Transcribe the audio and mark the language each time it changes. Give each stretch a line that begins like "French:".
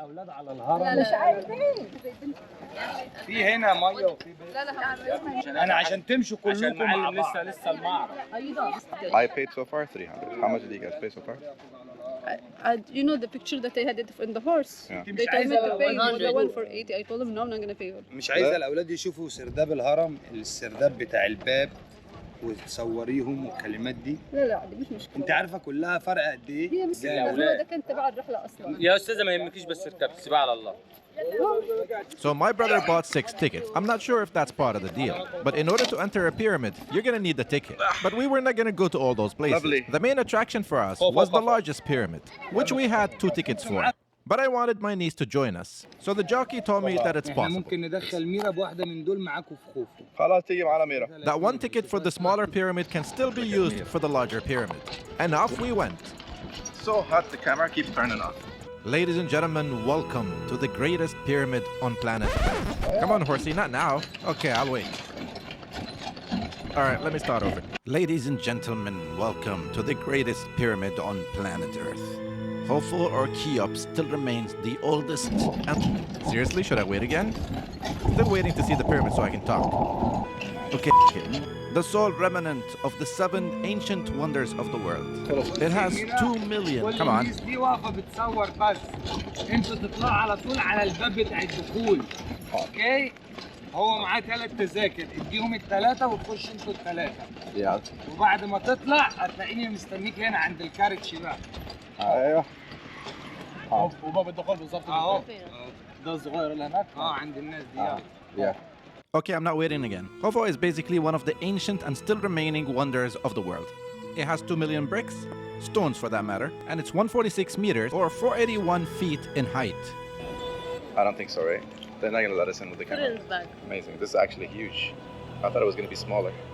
Arabic: اولاد على الهرم مش عايزين. في هنا ميه وفي انا عشان تمشوا كلكم مع بعض. لسه المعرض.
English: I paid so far 300. How much did you guys pay so far? You know the picture that I had it in the horse. Yeah. They told me to pay the one for 80. I told them no, I'm not gonna pay it.
Arabic: مش عايزه الاولاد يشوفوا سرداب الهرم، السرداب بتاع الباب وتصوريهم والكلمات دي. لا دي مش مشكله. انت عارفه كلها فرق قد ايه؟ هي مش مشكله، ده كان تبع الرحله اصلا. يا استاذه ما يهمكيش بس اركبي سيبها على الله.
English: So my brother bought 6 tickets. I'm not sure if that's part of the deal. But in order to enter a pyramid, you're gonna need the ticket. But we were not gonna go to all those places. Lovely. The main attraction for us was the largest pyramid, which we had 2 tickets for. But I wanted my niece to join us. So the jockey told me that it's
Arabic: احنا
English: possible.
Arabic: ممكن ندخل ميرا بواحده من دول معاكم في خوفو. خلاص تيجي معنا ميرا.
English: That one ticket for the smaller pyramid can still be used for the larger pyramid. And off we went. So hot the camera keeps turning off. Ladies and gentlemen, welcome to the greatest pyramid on planet Earth. Come on, horsey, not now. Okay, I'll wait. All right, let me start over. Ladies and gentlemen, welcome to the greatest pyramid on planet Earth. Hofu or Cheops still remains the oldest and... Seriously, should I wait again? Still waiting to see the pyramid so I can talk. Okay. The sole remnant of the 7 ancient wonders of the world. It has 2 million. Come on.
Arabic: الناس دي واقفه بتصور بس. انتوا تطلعوا على طول على الباب بتاع الدخول. اوكي؟ هو معاه 3 تذاكر، اديهم ال3 وتخش انتوا ال3. وبعد ما تطلع هتلاقيني مستنيك هنا عند الكاريج بقى. ايوه. وباب الدخول بالظبط اهو. ده الصغير اللي هناك؟ عند الناس دي.
English: Yeah. Okay, I'm not waiting again. Hofu is basically one of the ancient and still remaining wonders of the world. It has 2 million bricks, stones for that matter, and it's 146 meters or 481 feet in height. I don't think so, right? They're not gonna let us in with the camera. Amazing. This is actually huge. I thought it was gonna be smaller.